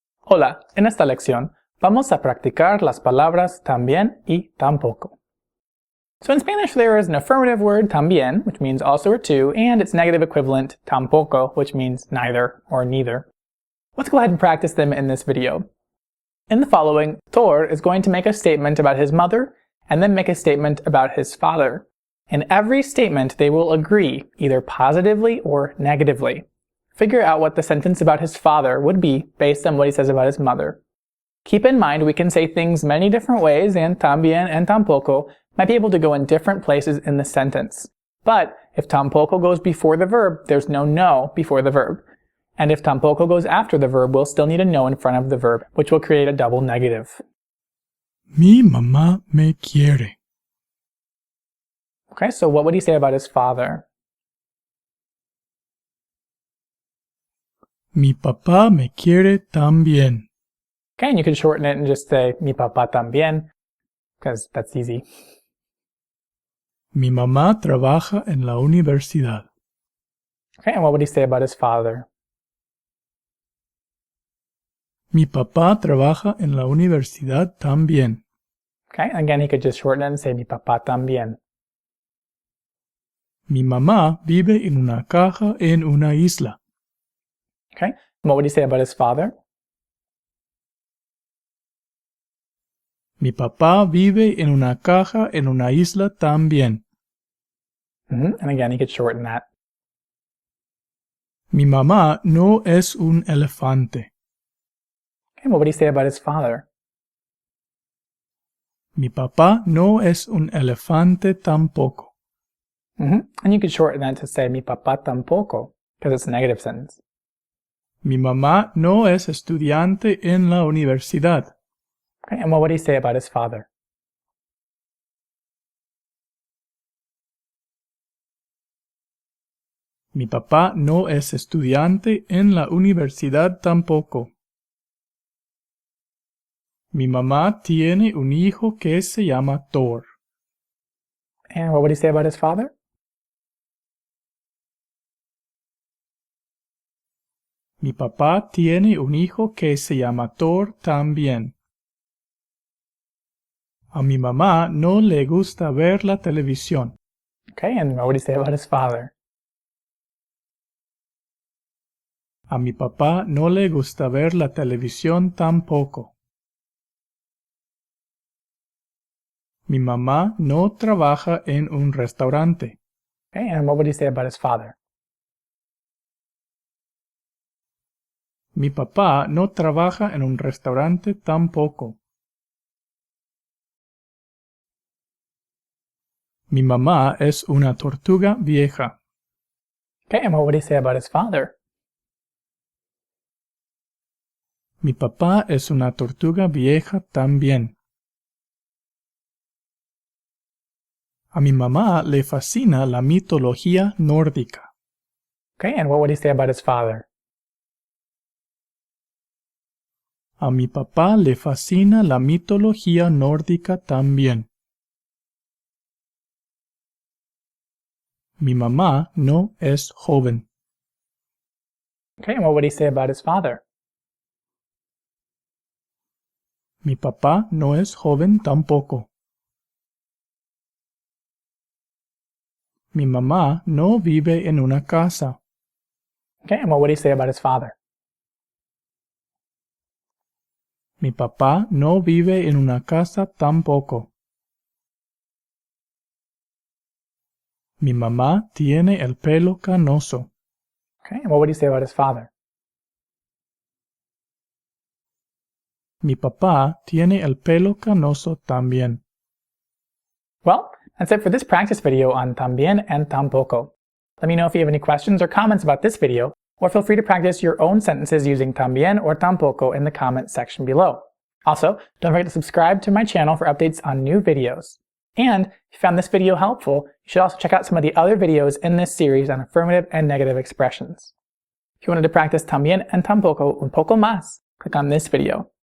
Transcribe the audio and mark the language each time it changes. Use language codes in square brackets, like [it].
[es] Hola, en esta lección vamos a practicar las palabras también y tampoco. [en] So in Spanish there is an affirmative word también, which means also or too, and its negative equivalent tampoco, which means neither or neither. Let's go ahead and practice them in this video. In the following, Thor is going to make a statement about his mother and then make a statement about his father. In every statement they will agree, either positively or negatively. Figure out what the sentence about his father would be based on what he says about his mother. Keep in mind we can say things many different ways, and también and tampoco might be able to go in different places in the sentence. But if tampoco goes before the verb, there's no before the verb. And if tampoco goes after the verb, we'll still need a no in front of the verb, which will create a double negative. [es] Mi mamá me quiere. [en] Okay, so what would he say about his father? [es] Mi papá me quiere también. [en] Okay, and you could shorten it and just say [es] mi papá también, [en] because that's easy. [es] Mi mamá trabaja en la universidad. [en] Okay, and what would he say about his father? [es] Mi papá trabaja en la universidad también. [en] Okay, again he could just shorten it and say [es] mi papá también. Mi mamá vive en una caja en una isla. [en] Okay, and what would he say about his father? [es] Mi papá vive en una caja en una isla también. [en] And again he could shorten that. [es] Mi mamá no es un elefante. [en] Okay, and what would he say about his father? [es] Mi papá no es un elefante tampoco. [en] And you could shorten that to say [es] mi papá tampoco, [en] because it's a negative sentence. [es] Mi mamá no es estudiante en la universidad. [en] Okay, and what would he say about his father? [es] Mi papá no es estudiante en la universidad tampoco. Mi mamá tiene un hijo que se llama Thor. [en] And what would he say about his father? [es] Mi papá tiene un hijo que se llama Thor también. A mi mamá no le gusta ver la televisión. [en] Okay, and what would he say about his father? [es] A mi papá no le gusta ver la televisión tampoco. Mi mamá no trabaja en un restaurante. [en] Okay, and what would he say about his father? [es] Mi papá no trabaja en un restaurante tampoco. Mi mamá es una tortuga vieja. [en] Okay, and what would he say about his father? [es] Mi papá es una tortuga vieja también. A mi mamá le fascina la mitología nórdica. [en] Okay, and what would he say about his father? [es] A mi papá le fascina la mitología nórdica también. Mi mamá no es joven. [en] Okay, and what would he say about his father? [es] Mi papá no es joven tampoco. Mi mamá no vive en una casa. [en] Okay, and what would he say about his father? [es] Mi papá no vive en una casa tampoco. Mi mamá tiene el pelo canoso. [en] Okay, and what would he say about his father? [es] Mi papá tiene el pelo canoso también. [en] Well, that's it for this practice video on también and tampoco. Let me know if you have any questions or comments about this video, or feel free to practice your own sentences using también or tampoco in the comment section below. Also, don't forget to subscribe to my channel for updates on new videos. And if you found this video helpful, you should also check out some of the other videos in this series on affirmative and negative expressions. If you wanted to practice también and tampoco [es] un poco más, [en] click on this video.